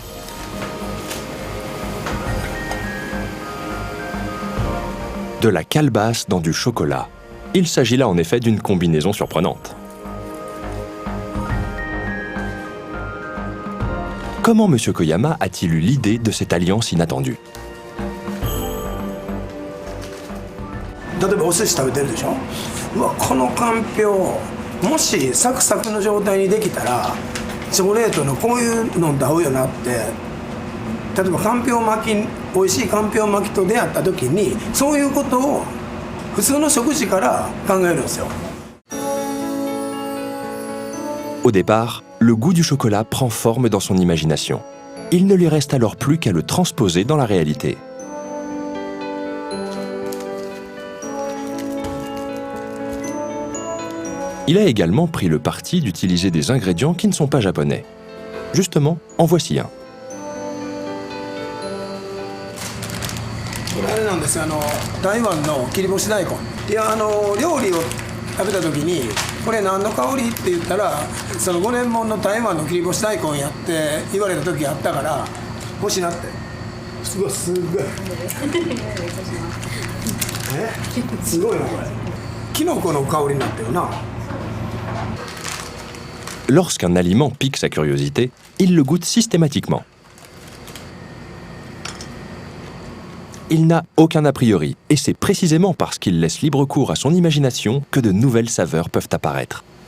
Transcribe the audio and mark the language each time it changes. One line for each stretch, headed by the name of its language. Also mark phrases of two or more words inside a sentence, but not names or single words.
French: De la calebasse dans du chocolat. Il s'agit là en effet d'une combinaison surprenante. Comment M. Koyama a-t-il eu l'idée de cette alliance inattendue?
Japanese: 例えばお寿司食べてるでしょ。うわこのかんぴょうもしサクサクの状態にできたらチョコレートのこういうのと合うよなって。例えばかんぴょう巻き美味しいかんぴょう巻きと出会った時にそういうことを普通の食事から考えるんですよ。
French: Au départ, le goût du chocolat prend forme dans son imagination. Il ne lui reste alors plus qu'à le transposer dans la réalité. Il a également pris le parti d'utiliser des ingrédients qui ne sont pas japonais. Justement, en voici un.
Japanese: これあれなんですよ、台湾の切り干し大根。いや、料理を食べた時にこれ何の香りって言ったら、その5年もんの台湾の切り干し大根やって言われた時あったから欲しいなって。すごいすごいすごいなこれ。キノコの香りになってるな。
French: Lorsqu'un aliment pique sa curiosité, il le goûte systématiquement. Il n'a aucun a priori, et c'est précisément parce qu'il laisse libre cours à son imagination que de nouvelles saveurs peuvent apparaître.